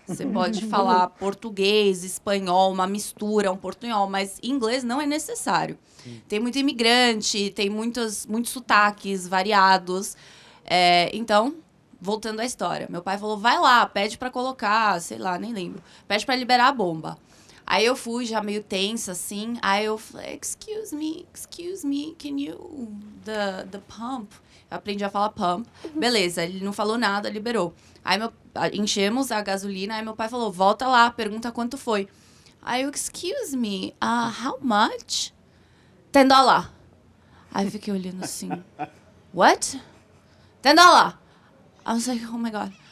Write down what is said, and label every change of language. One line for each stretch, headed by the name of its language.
Portuguese: Você pode falar português, espanhol, uma mistura, um portunhol, mas inglês não é necessário. Tem muito imigrante, tem muitos sotaques variados. Então, voltando à história. Meu pai falou, vai lá, pede pra colocar, sei lá, nem lembro. Pede pra liberar a bomba. Aí eu fui já meio tensa, assim. Aí eu falei,
English: excuse me, can you... The pump.
Portuguese: Eu aprendi a falar pump. Beleza, ele não falou nada, liberou. Aí enchemos a gasolina, aí meu pai falou, volta lá, pergunta quanto foi. Aí eu,
English: excuse me, how much? $10.
Portuguese: Aí eu fiquei olhando assim,
English: what? $10. I was like, oh my God.